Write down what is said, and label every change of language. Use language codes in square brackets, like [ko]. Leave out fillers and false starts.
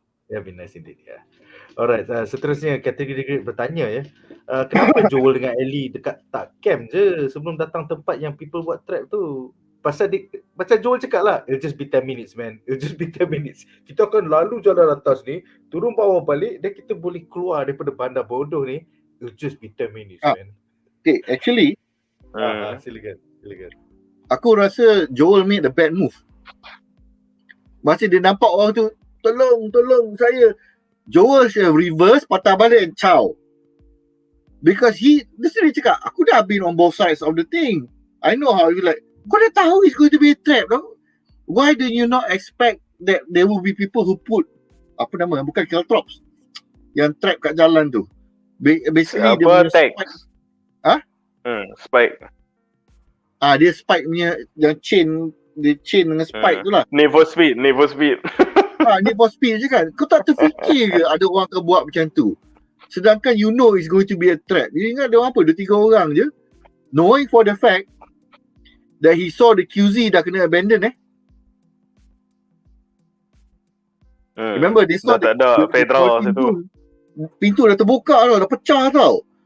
[en] That would be nice indeed. Alright, [ms] seterusnya kategori bertanya ya. Kenapa Joel dengan Ellie dekat tak camp je sebelum datang tempat yang people buat trap tu? Pasal macam Joel cakap lah, [en] it'll just be 10 minutes man. It'll just be 10 minutes. [ms] Kita akan lalu jalan atas ni, turun bawah balik, dan kita boleh keluar daripada bandar bodoh ni. [en] It'll just be 10 minutes man. Okay, actually [ms] silakan. Aku rasa Joel [en] made the bad move. [ms] Masa dia nampak orang tu, tolong saya, Joel [en] should reverse, [ms] patah balik [en] and chow. Because [ms] dia sendiri cakap, aku dah [en] been on both sides of the thing. I know how you like, [ms] kau dah tahu [en] it's going to be a trap, no? Why do you not expect that there will be people who put [ms] bukan [en] caltrops yang trap [ms] kat jalan tu? Basically dia punya spike. [en] Spike. [ms] Dia spike punya yang chain dengan spike tu lah. [en] Need for speed. Need for speed [ms] je kan. Kau tak terfikir ke ada orang akan buat macam tu? Sedangkan [en] you know it's going to be a trap. [ms] You ingat dia orang apa? 2-3 orang je. [en] Knowing for the fact that he saw the QZ [ms] dah kena [en] abandon Remember they saw [ms] tak ada Pedro situ. Pintu dah terbuka tau, dah pecah tau.